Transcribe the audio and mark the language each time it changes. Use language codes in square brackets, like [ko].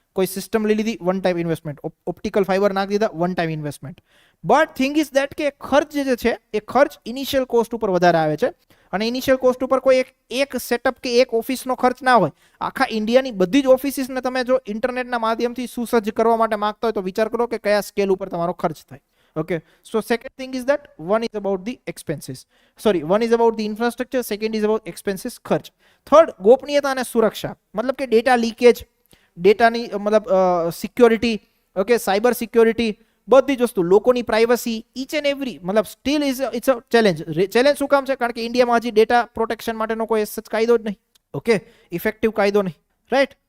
[gu] કોઈ સિસ્ટમ લઈ લીધી, one time investment. Optical fibre નાખી દીધા, one time investment. [en] but thing is that [gu] કે ખર્ચ જે છે એ ખર્ચ ઇનિશિયલ કોસ્ટ ઉપર વધારે આવે છે. અને ઇનિશિયલ કોસ્ટ ઉપર કોઈ એક સેટઅપ કે એક ઓફિસનો ખર્ચ ના હોય. આખા ઇન્ડિયાની બધી જ ઓફિસીસને તમે જો ઇન્ટરનેટના માધ્યમથી સુસજ્જ કરવા માટે માંગતા હોય તો વિચાર કરો કે કયા સ્કેલ ઉપર તમારો ખર્ચ થાય, [en] Okay, so second thing is that one is about the expenses, one is about the infrastructure, second is about expenses ખર્ચ. [gu] થર્ડ ગોપનીયતા અને સુરક્ષા, મતલબ કે ડેટા લીકેજ, ડેટાની મતલબ સિક્યોરિટી, ઓકે, સાયબર સિક્યોરિટી, બધી જ વસ્તુ, લોકોની પ્રાઇવસી, [en] each and every, [gu] મતલબ [en] Still it's a challenge. [gu] Challenge શું કામ છે? કારણ કે ઇન્ડિયામાં હજી ડેટા પ્રોટેક્શન માટેનો કોઈ સચ કાયદો જ નહીં, ઓકે, ઇફેક્ટિવ કાયદો નહીં, રાઈટ.